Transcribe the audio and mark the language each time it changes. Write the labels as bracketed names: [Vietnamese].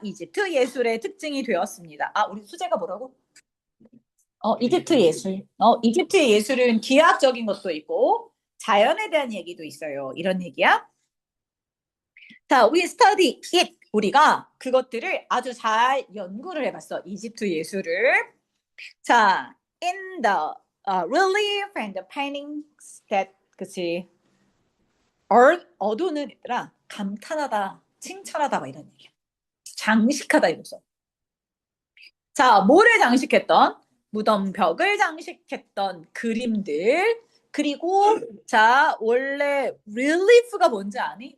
[Korean] 이집트 예술의 특징이 되었습니다. 아, 우리 수재가 뭐라고? 이집트 예술. 이집트 예술은 기하학적인 것도 있고, 자연에 대한 얘기도 있어요. 이런 얘기야. 자, [English] we study it. [Korean] 우리가 그것들을 아주 잘 연구를 해봤어. 이집트 예술을. [English] 자, in the relief and the paintings that, 그치. [Korean] 어두는 얘들아, 감탄하다, 칭찬하다, 막 이런 얘기야. 장식하다 이거죠. 자, 뭐를 장식했던? 무덤 벽을 장식했던 그림들. 그리고 자, 원래 relief가 뭔지 아니?